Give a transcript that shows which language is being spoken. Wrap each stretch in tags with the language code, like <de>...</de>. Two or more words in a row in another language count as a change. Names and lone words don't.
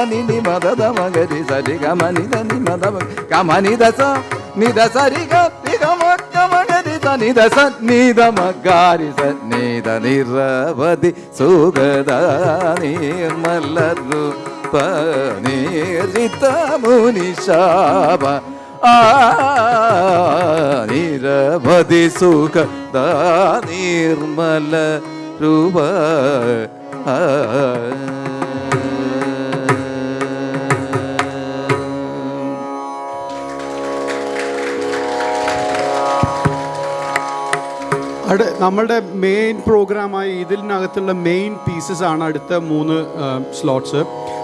<kn>ನಿ ನಿ ಮದ ಧ ಮಗರಿ ಸರಿ ಗಮನಿ ಧ ನಿ ಮದ ಗಮನಿ ದಸ ನಿಧ ಸರಿ ಗ ಗಮ ಗಮ ಗರಿ ಸ ನಿಧ ಸ ನಿಧ ಮಗಾರಿ ಸ ನಿಧ ನಿರವಧಿ ಸುಖದ ನಿರ್ಮಲ ರೂಪ, ನಿರ್ಜಿತ ಮುನಿ ಶಾಪ ನಿರವಧಿ ಸುಖದ ನಿರ್ಮಲ ರೂಪ.</kn> <ml>നമ്മളുടെ മെയിൻ പ്രോഗ്രാമായി ഇതിനകത്തുള്ള</ml> <en>main pieces</en> <ml>ആണ് അടുത്ത 3 സ്ലോട്ട്സ്.</ml>